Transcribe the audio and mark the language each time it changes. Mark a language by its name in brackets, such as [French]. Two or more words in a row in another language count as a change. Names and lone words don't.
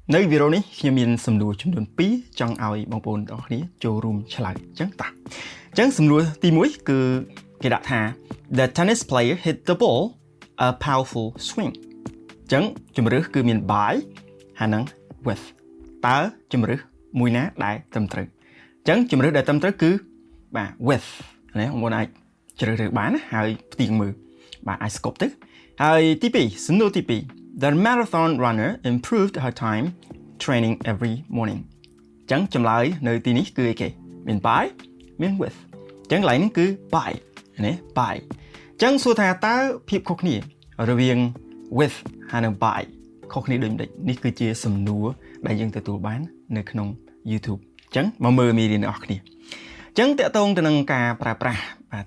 [Khmer] នៅវីដេអូនេះខ្ញុំមានសំណួរចំនួន2ចង់ឲ្យបងប្អូនទាំងអស់គ្នាចូលរួមឆ្លើយអញ្ចឹងតាអញ្ចឹងសំណួរទី1គឺគេដាក់ថា [English] The tennis player hit the ball a powerful swing [Khmer] អញ្ចឹងជំរើសគឺមាន by ហើយនឹង with តើជំរើសមួយណាដែលត្រឹមត្រូវអញ្ចឹងជំរើសដែលត្រឹមត្រូវគឺបាទ with ណាបងប្អូនអាចជ្រើសរើសបានណាហើយផ្ទៀងមើលបាទអាចស្គប់ទៅហើយទី2សំណួរទី2 [English] The marathon runner improved her time training every morning [Khmer] អញ្ចឹងចម្លើយនៅទីនេះគឺអីគេមាន by មាន with អញ្ចឹងកន្លែងនេះគឺ by ណា by អញ្ចឹងសួរថាតើភាពខុសគ្នារវាង with ហើយនិង by ខុសគ្នាដូចម្ដេចនេះគឺជាសំណួរដែលយើងទទួលបាននៅក្នុង YouTube អញ្ចឹងមកមើលមេរៀនអ្នកនរគ្នាអញ្ចឹងតកតងទៅនឹងការប្រើប្រាស់បាទ